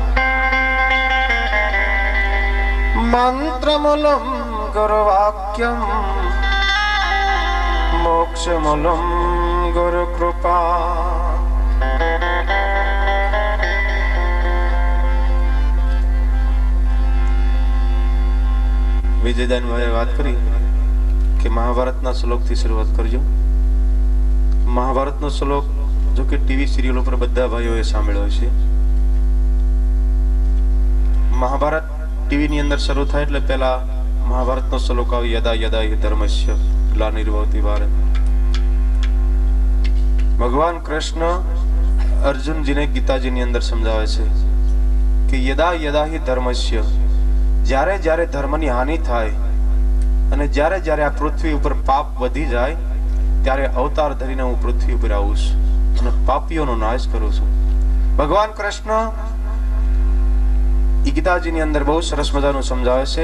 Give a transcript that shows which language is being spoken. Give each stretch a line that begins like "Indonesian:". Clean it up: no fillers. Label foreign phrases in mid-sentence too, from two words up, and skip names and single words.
Sanskrit: मंत्रमलं गुरुवाक्यं मोक्षमलं गुरुकृपा
Gujarati: વિજયદાન ભાઈ બાત કરી કિ મહાભારત ના શ્લોક થી શુરુઆત કરજો। મહાભારત નો શ્લોક જો કિ ટીવી સીરિયલો પર બધા ભાઈઓએ સાંભળ્યો હશે। મહાભારત ટીવી ની અંદર શરૂ થાય એટલે પહેલા महाभारत નો શ્લોક આવે
Sanskrit: यदा यदा हि धर्मस्य ग्लानिर्भवति भारत।
Gujarati: ભગવાન કૃષ્ણ અર્જુન જી ને ગીતા જી ની અંદર સમજાવે છે કિ
Sanskrit: यदा यदा हि धर्मस्य
Gujarati: જ્યારે જ્યારે ધર્મની હાનિ થાય અને જ્યારે જ્યારે આ પૃથ્વી ઉપર પાપ વધી જાય ત્યારે અવતાર ધરીને હું પૃથ્વી ઉપર આવું છું અને પાપીઓનો નાશ કરું છું। ભગવાન કૃષ્ણ ઈ ગીતાજીની અંદર બહુ સરસ મજાનું સમજાવે છે।